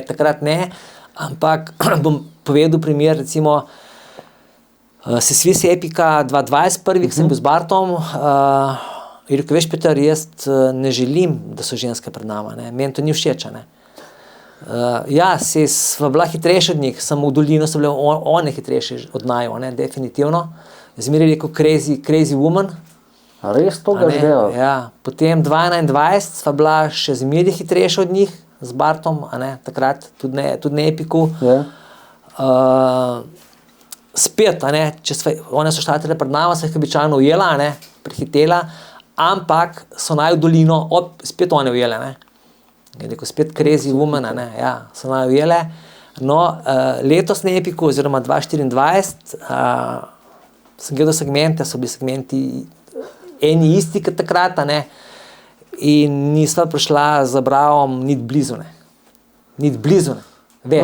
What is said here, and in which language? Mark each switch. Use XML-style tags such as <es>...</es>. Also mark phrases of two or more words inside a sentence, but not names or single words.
<sl>Ne, takrat ne, Ampak bom povedal primer, recimo Swiss Epica 2020 prvi, ki sem bil z Bartom, je rekel, veš Peter, jaz ne želim, da so ženske pred nama, ne. Meni to ni všeč, ne. Ja, sva bila hitrejši od njih, samo v dolino so bile one hitrejše od naju, ne, definitivno. Zmeraj rekel</sl> <en>crazy woman.</en> <sl>A res to ga želijo? Ja, potem 2021 sva bila še zmeraj hitrejša od njih z Bartom, a ne, takrat, tudi ne Epiku. Spet, a ne, one so štartile pred nama, sva jih običajno ujela, a ne, prehitela, ampak so naju dolino, spet one ujele, ne. Je rekel, spet</sl> <en>crazy woman,</en> <sl>a ne, ja, so naju ujele. No, letos na Epiku, oziroma 2024, sem gledal segmente, so bili segmenti eni isti kot takrat, a ne, in nisva prišla z Bravom niti blizu, ne. Niti blizu, ne. Več.</sl>